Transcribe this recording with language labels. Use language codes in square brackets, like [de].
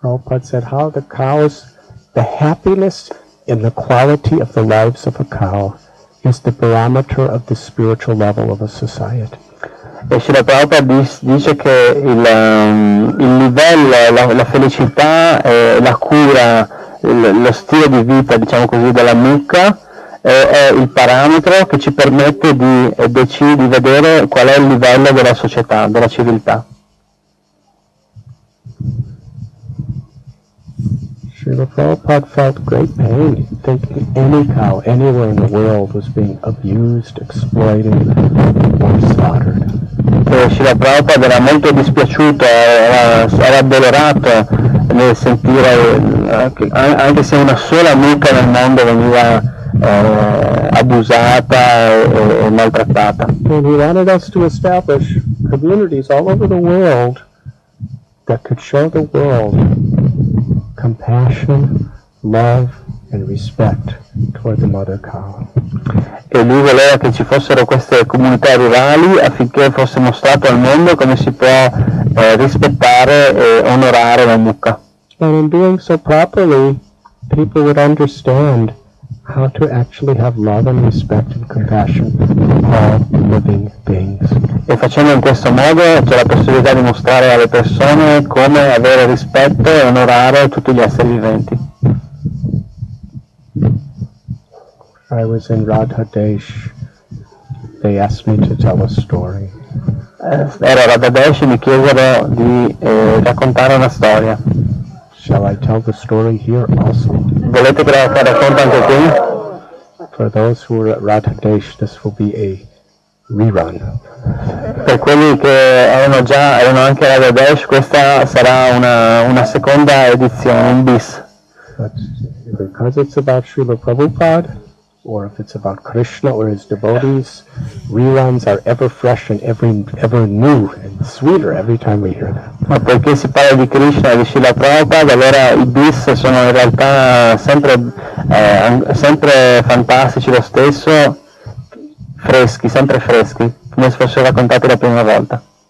[en] Prabhupada said how the happiness in the quality of the lives of a cow is the barometer of the spiritual level of a society. [it] E Srila Prabhupada dice che il livello, la felicità, la cura, lo stile di vita, diciamo così, della mucca è il parametro che ci permette di vedere qual è il livello della società, della civiltà. [en] Srila Prabhupada felt great pain thinking any cow anywhere in the world was being abused, exploited, or slaughtered. [it] che Srila Prabhupada era molto dispiaciuto, era addolorato nel sentire che anche se una sola mucca nel mondo veniva abusata e maltrattata. [en] And he wanted us to establish communities all over the world that could show the world compassion, love, and respect toward the mother cow. [it] E lui voleva che ci fossero queste comunità rurali affinché fosse mostrato al mondo come si può rispettare e onorare la mucca. [en] And in doing so properly, people would understand how to actually have love and respect and compassion for all living beings. [it] E facendo in questo modo c'è la possibilità di mostrare alle persone come avere rispetto e onorare tutti gli esseri viventi. [en] I was in Radhadesh. They asked me to tell a story. [it] Ero a Radhadesh e mi chiesero di raccontare una storia. [en] Shall I tell the story here also? [it] Volete che la racconti anche qui? [en] For those who were at Radhadesh, this will be a rerun. [it] Per quelli che erano anche a Radhadesh, questa sarà una seconda edizione, un bis. [en] But because it's about Srila Prabhupada, or if it's about Krishna or his devotees, reruns are ever fresh and ever new and sweeter every time we hear them. [it] Ma perché si parla di Krishna e di Srila Prabhupada, allora i bis sono in realtà sempre fantastici lo stesso, sempre freschi, come se fossero raccontati la prima volta.